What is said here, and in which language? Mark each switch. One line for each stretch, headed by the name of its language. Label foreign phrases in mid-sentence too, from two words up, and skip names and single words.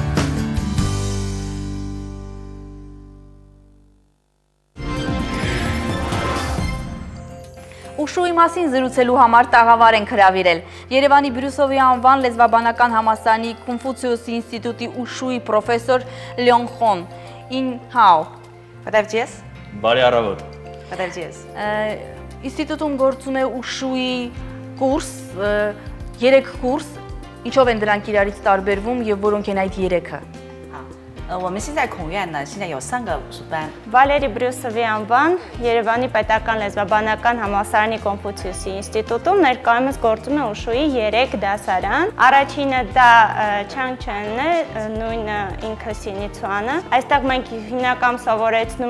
Armenian: Ուշուի մասին զրուցելու համար տաղավար ենք հրավիրել Երևանի Բրյուսովի անվան լեզվաբանական համալսարանի Կոնֆուցիուսի ինստիտուտի ուշուի պրոֆեսոր Լյոն Խոն։ Ինհաո։ Պատավջես։ Բարի առավոտ։ Պատավջես։ Ինստիտուտում գործում է ուշուի կուրս, 3 կուրս, ինչով են դրանք իրարից տարբերվում և որոնք են այդ 3-ը։
Chinese: 我们现在孔院呢，现在有3个武术班。
Armenian: Վալերի Բրյուսովի անվան Երևանի պետական լեզվաբանական համալսարանի Կոնֆուցիուսի ինստիտուտում ներկայումս գործում է ուշուի 3 դասարան։ Առաջինը դա Չանգչենն է, նույն ինքը Սինիցուանը։ Այստեղ մենք հիմնականում սովորեցնում